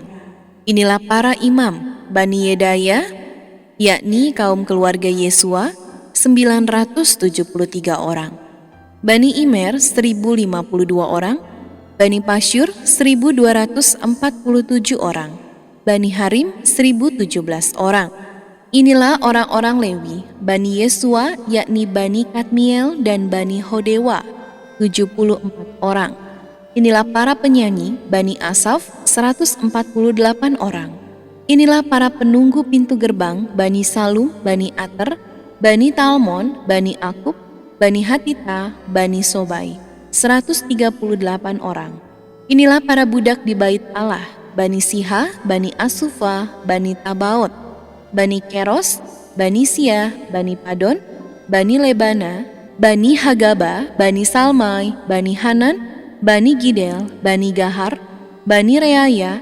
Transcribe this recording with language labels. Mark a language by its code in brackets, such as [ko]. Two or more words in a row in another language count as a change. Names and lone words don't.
[id] Inilah para imam Bani Yedaya, yakni kaum keluarga Yesua 973 orang. Bani Imer 1.052 orang. Bani Pasyur 1.247 orang. Bani Harim 1.017 orang. Inilah orang-orang Lewi, Bani Yesua, yakni Bani Kadmiel dan Bani Hodewa. 74 orang. Inilah para penyanyi Bani Asaf 148 orang. Inilah para penunggu pintu gerbang Bani Salum, Bani Ater, Bani Talmon, Bani Akub, Bani Hatita, Bani Sobai 138 orang. Inilah para budak di bait Allah, Bani Siha, Bani Asufa, Bani Tabaot, Bani Keros, Bani Sia, Bani Padon, Bani Lebana, Bani Hagaba, Bani Salmai, Bani Hanan, Bani Gidel, Bani Gahar, Bani Reaya,